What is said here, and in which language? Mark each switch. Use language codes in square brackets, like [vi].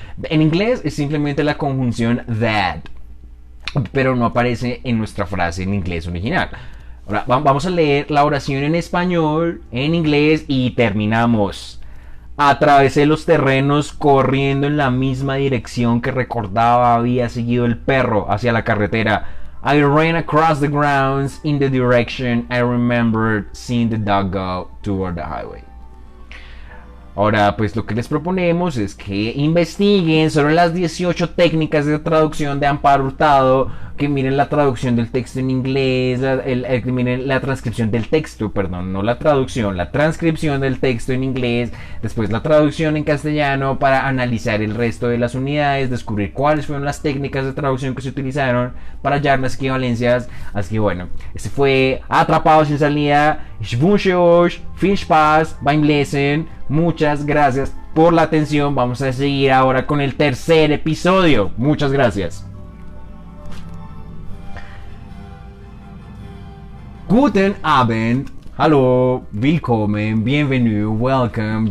[es] En inglés es simplemente la conjunción that, pero no aparece en nuestra frase en inglés original. Ahora vamos a leer la oración en español, en inglés y terminamos. Atravesé los terrenos corriendo en la misma dirección que recordaba había seguido el perro hacia la carretera. [en] I ran across the grounds in the direction I remembered seeing the dog go toward the highway. [es] Ahora, pues lo que les proponemos es que investiguen sobre las 18 técnicas de traducción de Amparo Hurtado, que miren la traducción del texto en inglés, que miren la transcripción del texto, perdón, no la traducción, la transcripción del texto en inglés, después la traducción en castellano para analizar el resto de las unidades, descubrir cuáles fueron las técnicas de traducción que se utilizaron para hallar las equivalencias. Así que bueno, este fue Atrapados sin Salida. [de] Ich wünsche euch viel Spaß beim Lesen. [es] Muchas gracias por la atención. Vamos a seguir ahora con el tercer episodio. Muchas gracias. [de] Guten Abend. Hallo, willkommen, [fr] bienvenue, [en] welcome.